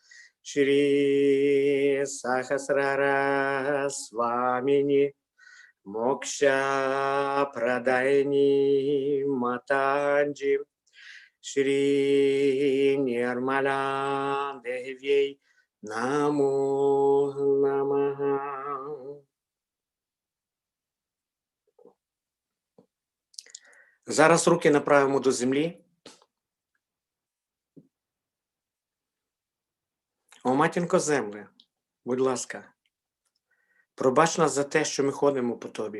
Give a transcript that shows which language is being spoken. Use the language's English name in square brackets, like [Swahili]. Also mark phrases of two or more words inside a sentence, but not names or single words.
[Sanskrit] श्री सहस्रार स्वामिनी मोक्ष प्रदायिनी माताजी श्री निर्मला देव्यै नमो नमः. [Ukrainian] Зараз руки направимо до землі. О, матінко земле, будь ласка, пробач нас за те, що ми ходимо по тобі.